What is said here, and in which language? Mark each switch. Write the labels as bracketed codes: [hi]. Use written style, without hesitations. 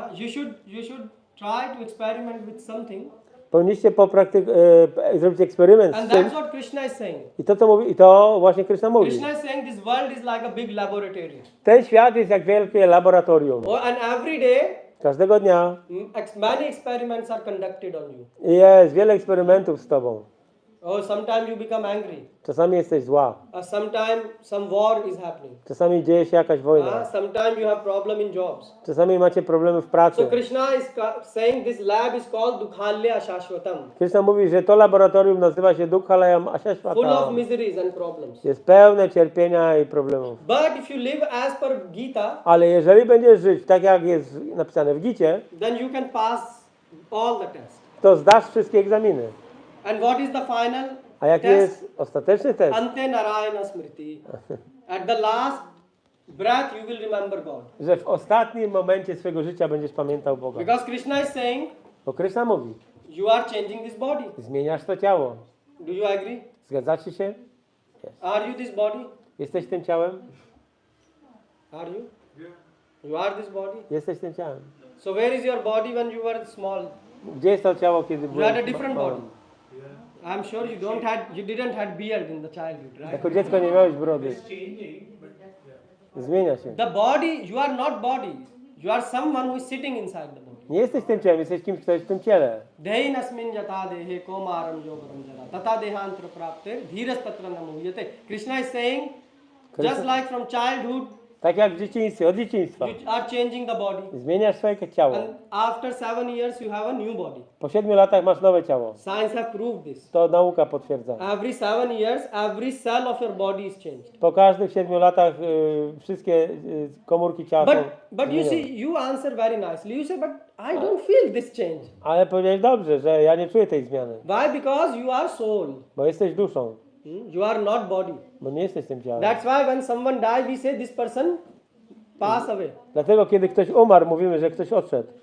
[en] You should try to experiment with something, [pl] Powinniście zrobić eksperyment z [en] and [pl] tym. [en] that's what Krishna is saying. [pl] I to, co mówi, i to właśnie Krishna mówi. [en] Krishna is saying this world is like a big laboratory. [pl] Ten świat jest jak wielkie laboratorium. [en] And every day, [pl] Każdego dnia [en] many experiments are conducted on you. [pl] jest wiele eksperymentów z tobą. [en] Sometimes you become angry. [pl] Czasami jesteś zła. [en] Sometimes some war is happening. [pl] Czasami dzieje się jakaś wojna. [en] Sometimes you have problem in jobs. [pl] Czasami macie problemy w [en] So [pl] pracy. [en] Krishna is saying this lab is called Dukhalya Ashashvatam. [pl] Krishna mówi, że to laboratorium nazywa się Dukhalayam [en] Full of [sa] Ashashvatam. [en] miseries and problems. [pl] Jest pełne cierpienia i problemów. [en] But if you live as per Gita, [pl] Ale jeżeli będziesz żyć tak, jak jest napisane w Gicie, [en] then you can pass all the tests. [pl] to zdasz wszystkie egzaminy. [en] And what is the final [pl] A jaki [en] test? [pl] jest ostateczny test? [sa] Ante Narayana Smriti. [en] At the last breath you will remember God. [pl] Że w ostatnim momencie swojego życia będziesz pamiętał Boga. [en] Because Krishna is saying, [pl] Bo Krishna mówi, [en] you are changing this body. [pl] zmieniasz to ciało. [en] Do you agree? [pl] Zgadzacie się? [en] Are you this body? [pl] Jesteś tym ciałem? [en] Are you? You are this body? [pl] Jesteś tym ciałem. [en] So where is your body when you were small? [pl] Gdzie jest to ciało, kiedy [en] You had a [pl] byłeś [en] different [pl] mały? [en] body. I'm sure you didn't have beard in the childhood, right? [pl] Jako dziecko nie miałeś brody. Zmienia się. [en] The body, you are not body. You are someone who is sitting inside the body. [pl] Nie jesteś tym ciałem, jesteś kimś, kto jest w tym ciele. [sa] Dehinasmin jata dehe komaram yogaram jara tata dehantra prapte dhiras tatra namuyate. [en] Krishna is saying, just like from childhood [pl] Tak jak w dzieciństwie, od dzieciństwa. [en] You are changing the body. [pl] Zmieniasz swoje ciało. [en] And after 7 years, you have a new body. [pl] Po 7 latach masz nowe ciało. [en] Science have proved this. [pl] To nauka potwierdza. [en] Every 7 years, every cell of your body is changed. [pl] Po każdych 7 latach wszystkie komórki ciała są [en] But you [pl] zmienione. [en] see, you answer very nicely. You say, but I don't feel this change. [pl] Ale powiedziałeś dobrze, że ja nie czuję tej zmiany. [en] Why? Because you are soul. [pl] Bo jesteś duszą. [en] You are not body. [pl] Bo nie jesteś tym ciałem. [en] That's why when someone dies, we say this person pass away. [pl] Dlatego kiedy ktoś umarł, mówimy, że ktoś odszedł.